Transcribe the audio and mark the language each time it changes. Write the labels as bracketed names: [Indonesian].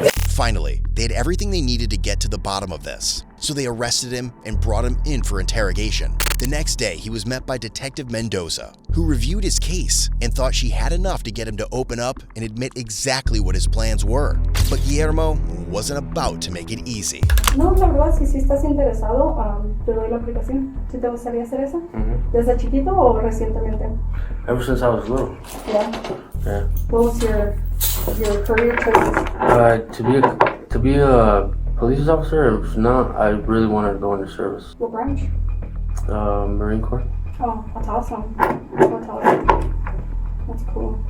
[English] Finally, they had everything they needed to get to the bottom of this, so they arrested him and brought him in for interrogation. The next day, he was met by Detective Mendoza, who reviewed his case and thought she had enough to get him to open up and admit exactly what his plans were. But Guillermo wasn't about to make it easy. [Spanish] No, la verdad, si estás interesado, te doy la aplicación. ¿Sí te gustaría hacer eso? ¿Desde chiquito o recientemente? [English] Ever since I was little. Yeah. Yeah. What was your career choices? To be a police officer, if not, I really wanted to go into service. What branch? Marine Corps. Oh, that's awesome. That's awesome. That's cool.